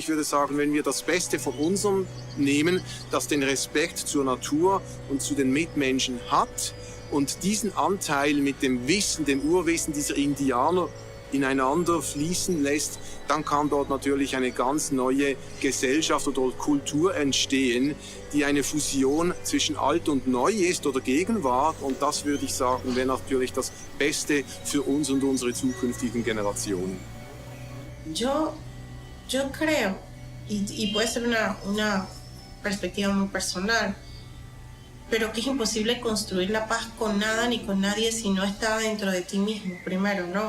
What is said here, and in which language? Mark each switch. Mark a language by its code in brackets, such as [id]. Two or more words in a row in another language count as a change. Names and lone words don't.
[de] Ich würde sagen, wenn wir das Beste von unserem nehmen, das den Respekt zur Natur und zu den Mitmenschen hat, und diesen Anteil mit dem Wissen, dem Urwissen dieser Indianer ineinander fließen lässt, dann kann dort natürlich eine ganz neue Gesellschaft oder Kultur entstehen, die eine Fusion zwischen Alt und Neu ist oder Gegenwart. Und das, würde ich sagen, wäre natürlich das Beste für uns und unsere zukünftigen Generationen. [es] Yo creo, y puede ser una perspectiva muy personal, pero que es imposible construir la paz con nada ni con nadie si no está dentro de ti mismo primero, ¿no?